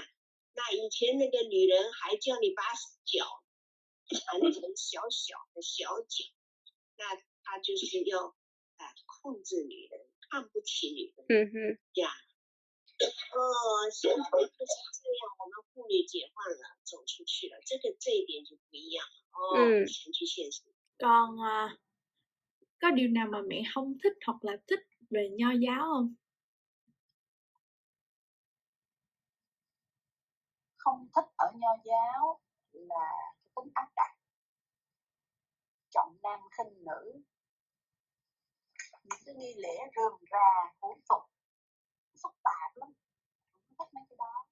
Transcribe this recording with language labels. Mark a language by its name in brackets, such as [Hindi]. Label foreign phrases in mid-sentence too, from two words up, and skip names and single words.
[Chinese] 那以前那个女人还叫你把脚缠成小小的小脚，那她就是要控制女人，看不起女人，对呀。现在就是这样，我们妇女解放了，走出去了，这一点就不一样了。前去现实。 [Vietnamese] Còn có điều nào mà mẹ không thích hoặc là thích về Nho giáo không? Không thích ở Nho giáo là cái tính áp đặt, trọng nam khinh nữ, những cái nghi lễ rườm rà, hủ tục, phức tạp lắm, không thích mấy cái đó.